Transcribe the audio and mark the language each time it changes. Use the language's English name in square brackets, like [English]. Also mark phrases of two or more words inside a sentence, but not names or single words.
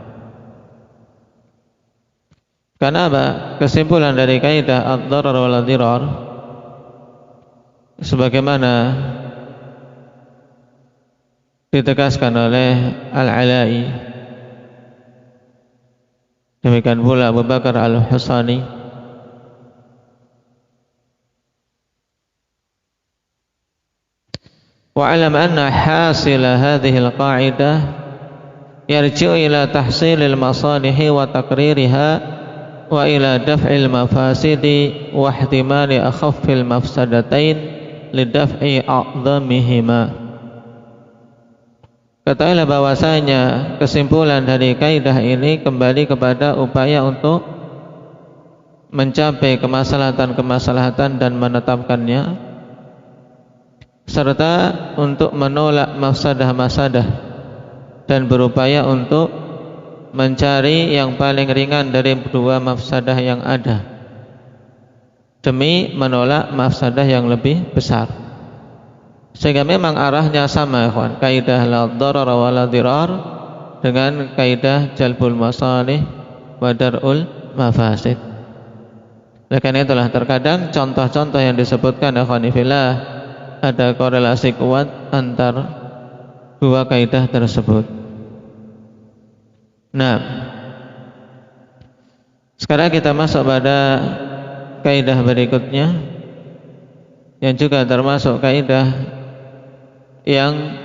[Indonesian] Karena apa? Kesimpulan dari kaidah [Arabic] الضرر والضرار [Indonesian] sebagaimana ditegaskan oleh Al-Ala'i, demikian pula [Arabic] Abu Bakar Al-Husani, واعلم أن حاصل هذه القاعدة يرجع إلى تحصيل المصالح وتقريرها وإلى دفع المفاسد واحتمال أخف المفسدتين لدفع أعظمهما. [Indonesian] Ketahuilah bahwasanya kesimpulan dari kaidah ini kembali kepada upaya untuk mencapai kemaslahatan-kemaslahatan dan menetapkannya, serta untuk menolak mafsadah-mafsadah dan berupaya untuk mencari yang paling ringan dari dua mafsadah yang ada demi menolak mafsadah yang lebih besar. Sehingga memang arahnya sama, ikhwan, kaidah [Arabic] لا ضرر ولا ضرار [Indonesian] dengan kaidah [Arabic] جلب المصالح ودرء المفاسد. [Indonesian] Oleh karena itulah terkadang contoh-contoh yang disebutkan, [Arabic] إخوان في الله, [Indonesian] ada korelasi kuat antar dua kaidah tersebut. Nah, sekarang kita masuk pada kaidah berikutnya yang juga termasuk kaidah yang